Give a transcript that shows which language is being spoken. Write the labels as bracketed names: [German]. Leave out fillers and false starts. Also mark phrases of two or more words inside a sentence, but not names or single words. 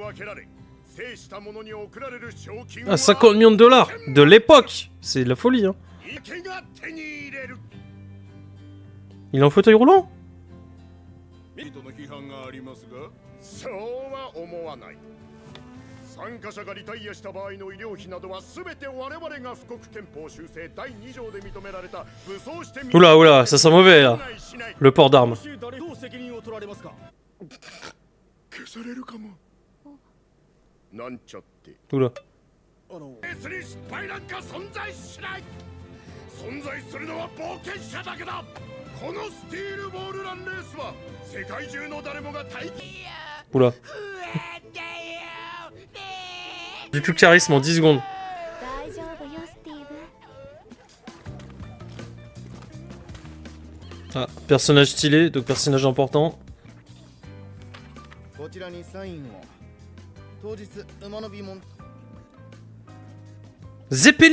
[French] Ah, 50 millions de dollars de l'époque. C'est de la folie, hein. Il est en fauteuil roulant? [Japanese] 参加者がリタイアした場合の医療費などは全て我々が富国憲法修正第2条で認められた武装してみ [French] Oula, oula, ça sent mauvais là. Le port d'armes. [Japanese] どう責任を取られますか消されるかもなんちゃって [French] Oula. [Japanese] 別に失敗なんか存在しない存在するのは冒険者だけだこのスティールボールランレースは世界中の誰もが体験 [French] Oula. Du tout charisme en 10 secondes. Ah, personnage stylé, donc personnage important. Zeppeli?